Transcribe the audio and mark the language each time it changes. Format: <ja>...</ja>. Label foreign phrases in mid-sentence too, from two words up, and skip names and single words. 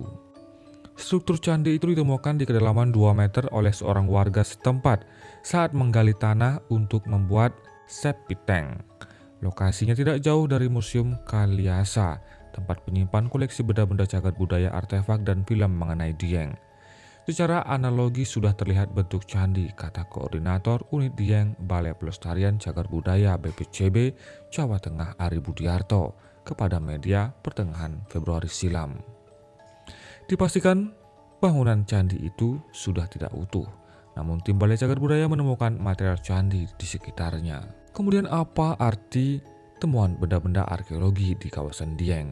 <id>Struktur candi itu ditemukan di kedalaman 2 meter oleh seorang warga setempat saat menggali tanah untuk membuat</id> <en>septic tank.</en> <id>Lokasinya tidak jauh dari Museum Kaliasa, tempat penyimpan koleksi benda-benda cagar budaya, artefak, dan film mengenai Dieng. Secara analogi sudah terlihat bentuk candi, kata Koordinator Unit Dieng Balai Pelestarian Cagar Budaya BPCB Jawa Tengah Ari Budiarto kepada media pertengahan Februari silam. Dipastikan bangunan candi itu sudah tidak utuh, namun tim Balai Cagar Budaya menemukan material candi di sekitarnya. Kemudian apa arti temuan benda-benda arkeologi di kawasan Dieng?</id>